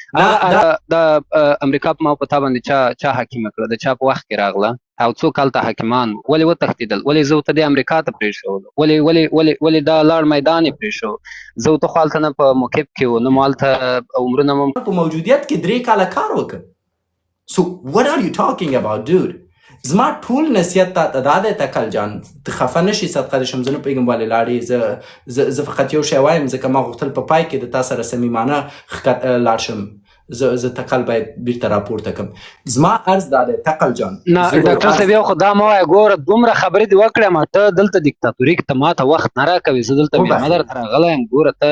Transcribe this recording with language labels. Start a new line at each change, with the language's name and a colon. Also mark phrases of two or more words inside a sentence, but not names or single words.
Pashto: د امریکا په ما په تا باندې چا حاکمه کړه د چا په وخت کې راغله او څوک هلته حاکمان ولې وتښتېدل ولې زه ورته دې امریکا ته پرېښودل ولې دا لاړ میدان یې پرېښود زه ورته خو هلته نه په موقف کې و نه مو هلته عمرونه مو په موجودیت کې 3 کاله کار وکړ
English: so what are you talking about dude
Pashto: زما ټول نصیحت ته دا دی تکل جان ته خفه نشي صدقه دې شم زه نه پوهېږم ولې لاړې زه فقط یو شی وایم ځکه ما غوښتل په پای کې د تا سره صمیمانه لاړ شم زه تکل باید بیرته راپورته کړم زما عرض دا دی تکل جان نه ډاکټر صاحب یو خو دا مه وایه ګوره دومره خبرې دې وکړې ما ته دلته دیکتاتوري کې ته ما ته وخت نه راکوې زه دلته مېلمه درته راغلی یم ګوره ته